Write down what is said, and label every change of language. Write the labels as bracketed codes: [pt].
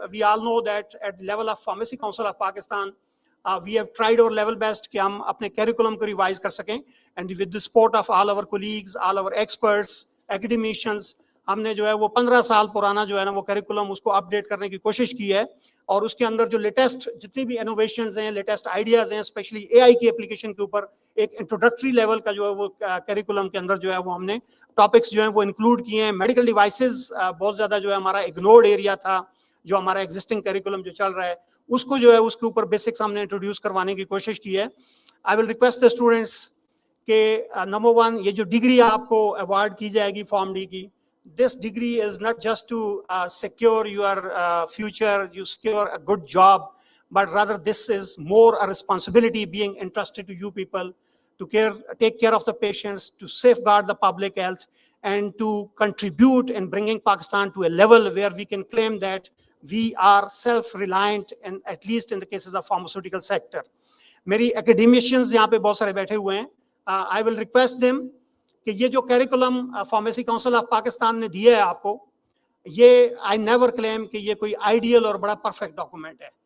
[en] We all know that at the level of Pharmacy Council of Pakistan, we have tried our level best [ur] کہ ہم اپنے curriculum کو revise کر سکیں, [en] and with the support of all our colleagues, all our experts, academicians, [ur] ہم نے جو ہے وہ 15 سال پرانا جو ہے نا وہ کیریکولم اس کو اپڈیٹ کرنے کی کوشش کی ہے, اور اس کے اندر جو لیٹسٹ جتنی بھی انوویشنز ہیں, لیٹسٹ آئیڈیاز ہیں, اسپیشلی اے آئی کی اپلیکیشن کے اوپر ایک انٹروڈکٹری لیول کا جو ہے وہ کیریکولم کے اندر جو ہے وہ ہم نے ٹاپکس جو ہیں وہ انکلوڈ کیے ہیں. میڈیکل ڈیوائسز بہت زیادہ جو ہے ہمارا اگنورڈ ایریا تھا, جو ہمارا ایگزسٹنگ کیریکولم جو چل رہا ہے اس کو جو ہے اس کے اوپر بیسکس ہم نے انٹروڈیوس کروانے کی کوشش کی ہے. [en] I will request the students [ur] کہ نمبر 1 یہ جو ڈگری آپ کو ایوارڈ کی جائے گی فارم ڈی کی, [en] this degree is not just to secure your future, you secure a good job, but rather this is more a responsibility being entrusted to you people to take care of the patients, to safeguard the public health, and to contribute in bringing Pakistan to a level where we can claim that we are self-reliant, and at least in the cases of pharmaceutical sector. [ur] میری academicians یہاں پہ بہت سارے بیٹھے ہوئے ہیں, [en] I will request them [ur] کہ یہ جو curriculum pharmacy council of Pakistan نے دیا ہے آپ کو, یہ آئی نیور کلیم کہ یہ کوئی آئیڈیل اور بڑا پرفیکٹ ڈاکومنٹ ہے.